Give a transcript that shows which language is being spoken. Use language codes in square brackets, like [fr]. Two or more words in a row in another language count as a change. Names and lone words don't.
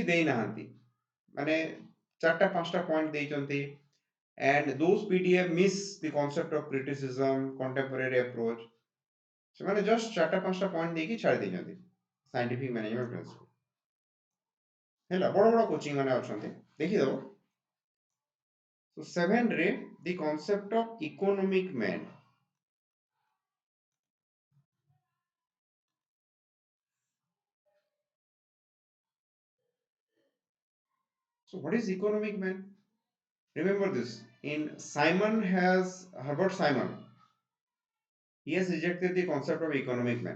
[or] ଦେଇନାହାନ୍ତି ମାନେ ଚାରିଟା ପାଞ୍ଚଟା ପଏଣ୍ଟ ଦେଇଛନ୍ତି [en] and those PDF miss the concept of criticism contemporary approach [or] ସେମାନେ ଜଷ୍ଟ ଚାରିଟା ପାଞ୍ଚଟା ପଏଣ୍ଟ ଦେଇକି ଛାଡ଼ି ଦେଇଛନ୍ତି [en] scientific management principle [or] ହେଲା ବଡ଼ ବଡ଼ କୋଚିଂ ମାନେ ଅଛନ୍ତି ଦେଖିଦବ so 7 ରେ [en] the concept of economic man so what is economic man remember this in Simon has Herbert Simon he has rejected the concept of economic man.